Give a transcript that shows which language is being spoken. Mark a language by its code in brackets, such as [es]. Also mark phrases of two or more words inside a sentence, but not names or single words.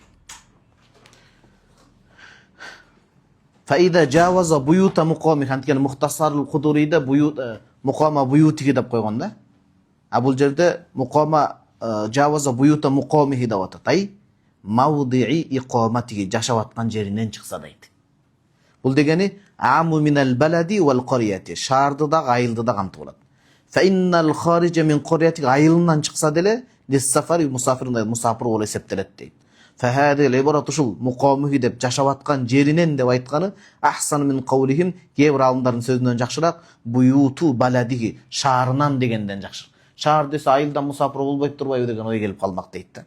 [ar] فائدة جاوز بيوت مقامه, [ky] анткени Мухтасарул Кудурийде мукама буютиги деп койгон да. А бул жерде [ar] مقامه جاوز بيوت مقامه [ky] деп атат. [ar] أي موضع [ky] иқаматиги, жашап аткан жеринен чыкса дейт. Бул дегени [ar] أعم من البلد والقرية, [ky] шаарды да айылды да камтып алат. [ar] فإن الخارج من القرية, [ky] айылынан чыкса деле лиссафари мусафир болуп эсептелет дейт. [ar] فهذه العبارة [ky] ушул мукамихи деп жашап аткан жеринен деп айтканы [ar] أحسن من قولهم, [ky] кээ бир алымдардын сөзүнөн жакшыраак буюту баладиги, шаарынан дегенден жакшы. Шаар десе айылдан мусафир болбойт турбайбы деген ой келип калмак дейт да.